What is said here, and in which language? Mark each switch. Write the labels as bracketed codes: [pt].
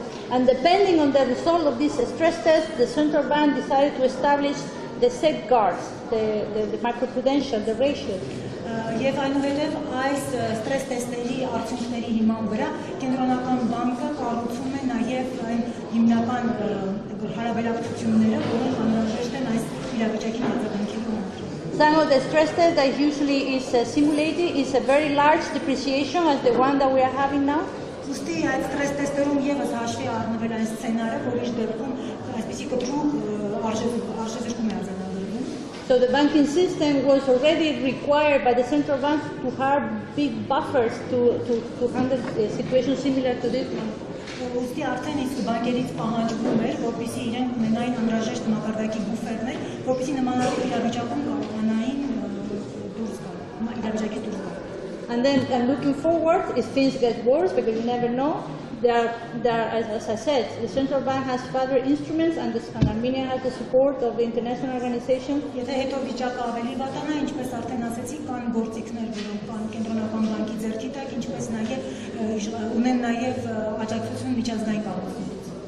[en] And depending on the result of this stress test, the central bank decided to establish the safeguards, the macroprudential, the ratios. [hy] Եվ այնուհետև այս ստրես տեստերի արդյունքների հիման վրա կենտրոնական բանկը կառուցում է նաև այն հիմնական հարաբերակցությունները, որոնք անհրաժեշտ են այս իրավիճակին արձագանքելու համար։ [en] Some of the stress tests that usually is simulated is a very large depreciation as the one that we are having now. [hy] Ուստի այդ ստրես տեստերում եւս հաշվի առնվել այն սցենարը, որի դեպքում այսպիսի կտրուկ արժեզրկում է արձանագրվում։ [en] So the banking system was already required by the central bank to have big buffers to handle a situation similar to this one. [hy] Ուստի արդեն իսկ բանկերից պահանջվում էր, որպեսզի իրենք ունենային անհրաժեշտ մակարդակի բուֆերներ, որպեսզի նմանատիպ իրավիճակում կարողանային դուրս գալ, իրավիճակից դուրս գալ։ [en] And then looking forward, if things get worse, because you never know, there are, as I said, the central bank has further instruments and Armenia has the support of the international organization. [hy] Եթե հետո վիճակը ավելի վատանա, ինչպես արդեն ասեցի, կան գործիքներ, որոնք կան կենտրոնական բանկի ձեռքի տակ, ինչպես նաև ունեն նաև աջակցություն միջազգային կառույցներից։